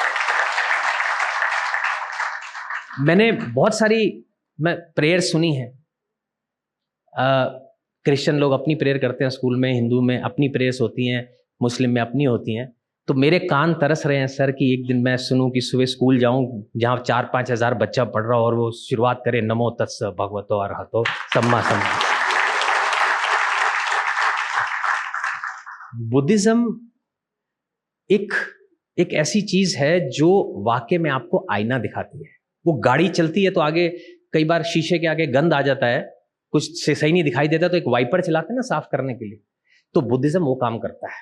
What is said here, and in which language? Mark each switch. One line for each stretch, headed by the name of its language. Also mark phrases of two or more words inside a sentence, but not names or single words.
Hindi: मैंने बहुत सारी प्रेयर सुनी है, क्रिश्चियन लोग अपनी प्रेयर करते हैं स्कूल में, हिंदू में अपनी प्रेयर्स होती हैं, मुस्लिम में अपनी होती हैं। तो मेरे कान तरस रहे हैं सर कि एक दिन मैं सुनूं कि सुबह स्कूल जाऊं जहां 4-5 हज़ार बच्चा पढ़ रहा हो और वो शुरुआत करे
Pali: नमो तत्स भगवतो अरहतो सम्मा सम्मा।
Hindi: बुद्धिज्म एक ऐसी चीज है जो वाकई में आपको आईना दिखाती है। वो गाड़ी चलती है तो आगे कई बार शीशे के आगे गंद आ जाता है, कुछ से सही नहीं दिखाई देता, तो एक वाइपर चलाते हैं ना साफ करने के लिए, तो बुद्धिज्म वो काम करता है।